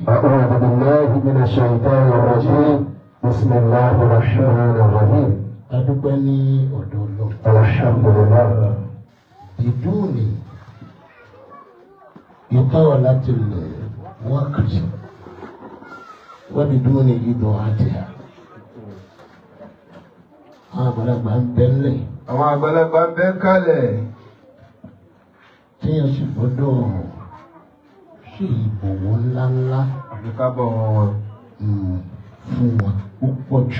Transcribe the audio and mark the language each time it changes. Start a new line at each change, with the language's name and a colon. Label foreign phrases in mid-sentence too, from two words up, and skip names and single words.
Arabic: أعوذ بالله من الشيطان الرجيم بسم الله الرحمن الرحيم أدبني أدولو الحمد لله بدون إطالة الوقت وبدون إضاعتها
Yoruba: àgbàlagbà ń bẹ ńlẹ̀. àwọn àgbàlagbà ń bẹ kalẹ̀. téèyàn sì gbọ́dọ̀ ṣe ìbọ̀wọ̀ ńláńlá. àfi ká bọ̀wọ̀ wọn. fún wọn púpọ̀ jù.